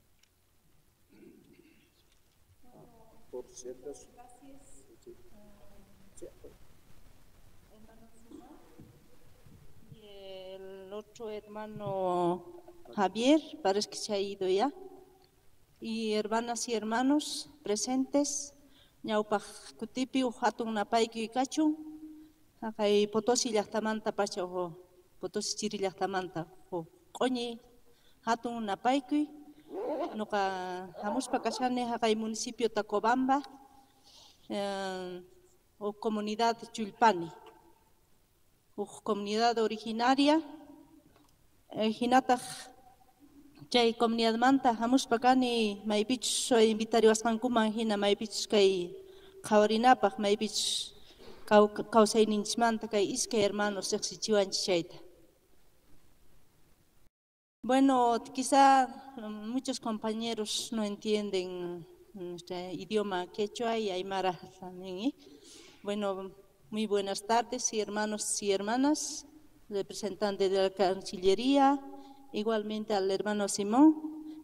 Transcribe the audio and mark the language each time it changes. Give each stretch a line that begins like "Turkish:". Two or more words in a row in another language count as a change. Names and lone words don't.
Spanish: Y el otro hermano Javier, parece que se ha ido ya. Y hermanas y hermanos presentes,
Quechua: ñawpaq kutipi hatun napayki kachun, kay Potosí llaqtamanta pacha Potosí chiri llaqtamanta q'uñi hatun napayki, nuqa hamuspa kashani kay municipio Tacobamba,
Spanish: o comunidad Chulpani, o comunidad originaria,
Quechua: hinataq chay comunidad manta hamuspa kani maypichus
Spanish: soy invitario
Quechua: asqankuman hina maypichus kay qhawarinapaq maypichus kawsayninchikmanta kay iskay hermanos riqsichiwanchik chayta.
Spanish: Bueno, quizá muchos compañeros no entienden nuestro idioma quechua y aymara también. Bueno, muy buenas tardes, hermanos y hermanas, representantes de la Cancillería, igualmente al hermano Simón.